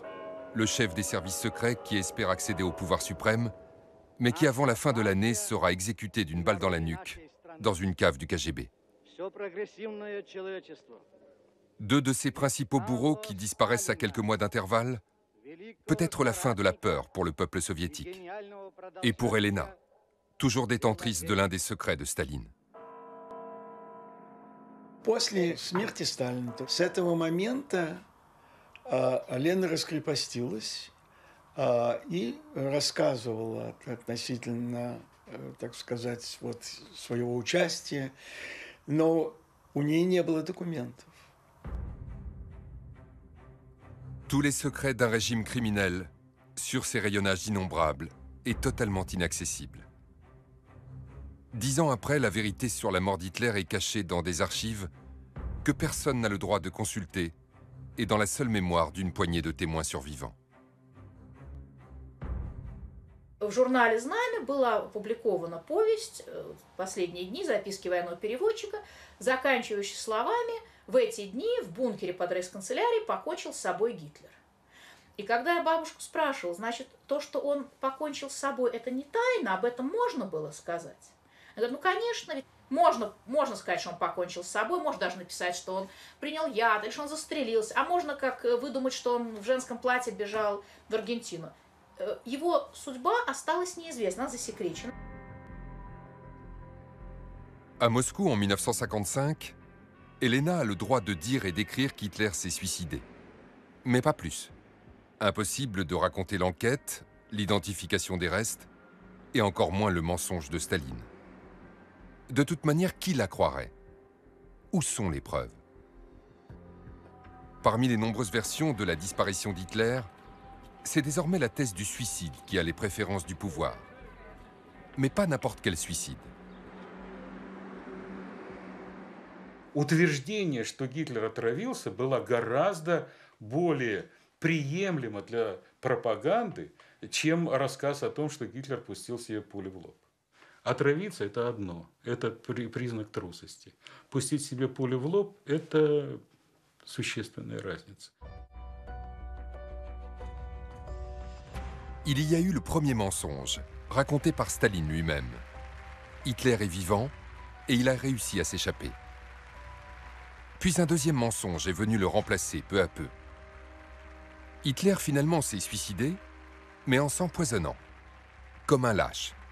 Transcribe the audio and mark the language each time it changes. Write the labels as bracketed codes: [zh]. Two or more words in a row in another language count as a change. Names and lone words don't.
[fr] Le chef des services secrets qui espère accéder au pouvoir suprême, mais qui avant la fin de l'année sera exécuté d'une balle dans la nuque, dans une cave du KGB. Deux de ses principaux bourreaux qui disparaissent à quelques mois d'intervalle, peut-être la fin de la peur pour le peuple soviétique. Et pour Elena, toujours détentrice de l'un des secrets de Staline. [ru] После смерти Сталина, с этого момента Лена раскрепостилась и рассказывала относительно, так сказать, вот своего участия, но у нее не было документов. [fr] Tous les secrets d'un régime criminel, sur ses rayonnages innombrables et totalement inaccessibles. 10 ans après, la vérité sur la mort d'Hitler est cachée dans des archives que personne n'a le droit de consulter et dans la seule mémoire d'une poignée de témoins survivants. [ru] В журнале «Знамя» была опубликована повесть в последние дни, записки военного переводчика, заканчивающая словами «В эти дни в бункере под рейхсканцелярией покончил с собой Гитлер». И когда я бабушку спрашивала, значит, то, что он покончил с собой, это не тайна, об этом можно было сказать? Я говорю, ну, конечно, ведь можно сказать, что он покончил с собой, можно даже написать, что он принял яд, или что он застрелился, а можно как выдумать, что он в женском платье бежал в Аргентину. Его судьба осталась неизвестна, она засекречена. [fr] À Moscou en 1955, Elena a le droit de dire et d'écrire qu'Hitler s'est suicidé. Mais pas plus. Impossible de raconter l'enquête, l'identification des restes, et encore moins le mensonge de Staline. De toute manière, qui la croirait? Où sont les preuves? Parmi les nombreuses versions de la disparition d'Hitler, c'est désormais la thèse du suicide qui a les préférences du pouvoir. Mais pas n'importe quel suicide. [ru] Утверждение, что Гитлер отравился, было гораздо более приемлемо для пропаганды, чем рассказ о том, что Гитлер пустил себе пулю в лоб. Отравиться – это одно, это признак трусости. Пустить себе пулю в лоб – это существенная разница. [fr] Il y a eu le premier mensonge, raconté par Staline lui-même. Hitler est vivant et il a réussi à s'échapper. Puis un deuxième mensonge est venu le remplacer peu à peu. Hitler finalement s'est suicidé, mais en s'empoisonnant, comme un lâche.